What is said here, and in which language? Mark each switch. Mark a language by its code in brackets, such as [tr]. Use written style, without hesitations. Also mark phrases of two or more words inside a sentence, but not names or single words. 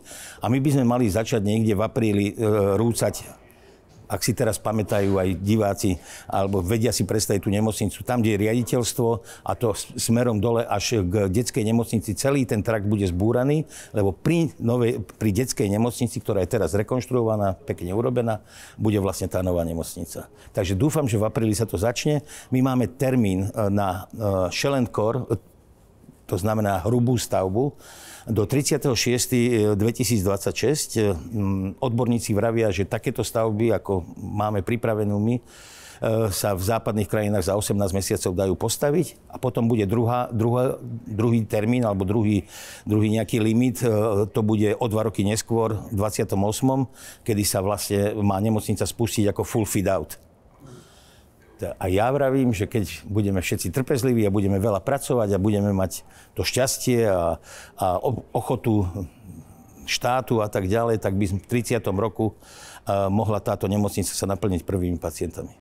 [sk] A my by sme mali začať niekde v apríli rúcať, ak si teraz pamätajú aj diváci, alebo vedia si predstaviť tú nemocnicu, tam, kde je riaditeľstvo, a to smerom dole až k detskej nemocnici, celý ten trakt bude zbúraný, lebo pri detskej nemocnici, ktorá je teraz rekonštruovaná, pekne urobená, bude vlastne tá nová nemocnica. Takže dúfam, že v apríli sa to začne. My máme termín na [en] shell and core, [sk] to znamená hrubú stavbu, do 36.2026. Odborníci vravia, že takéto stavby, ako máme pripravenú my, sa v západných krajinách za 18 mesiacov dajú postaviť, a potom bude druhý termín alebo druhý nejaký limit, to bude o 2 roky neskôr, v 28., kedy sa vlastne má nemocnica spustiť ako [en] full fit out. [sk] A ja vravím, že keď budeme všetci trpezliví a budeme veľa pracovať a budeme mať to šťastie a ochotu štátu a tak ďalej, tak by v 30. roku mohla táto nemocnica sa naplniť prvými pacientami.